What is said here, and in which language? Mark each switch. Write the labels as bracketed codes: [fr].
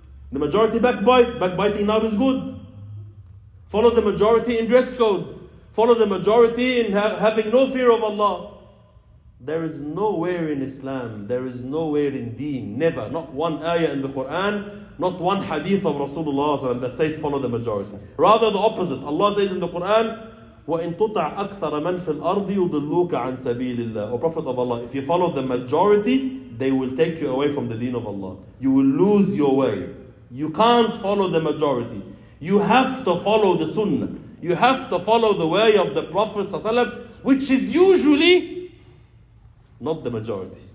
[en] The majority backbiting now is good. Follow the majority in dress code. Follow the majority in having no fear of Allah. There is nowhere in Islam, there is nowhere in deen, never, not one ayah in the Quran, not one hadith of Rasulullah that says follow the majority. Rather the opposite. Allah says in the Quran, [ar] وَإِن تُطَعْ أَكْثَرَ مَنْ فِي الْأَرْضِ يُضِلُّوكَ عَنْ سَبِيلِ اللَّهِ. [en] O Prophet of Allah, if you follow the majority, they will take you away from the deen of Allah. You will lose your way. You can't follow the majority. You have to follow the sunnah. You have to follow the way of the Prophet ﷺ, which is usually not the majority.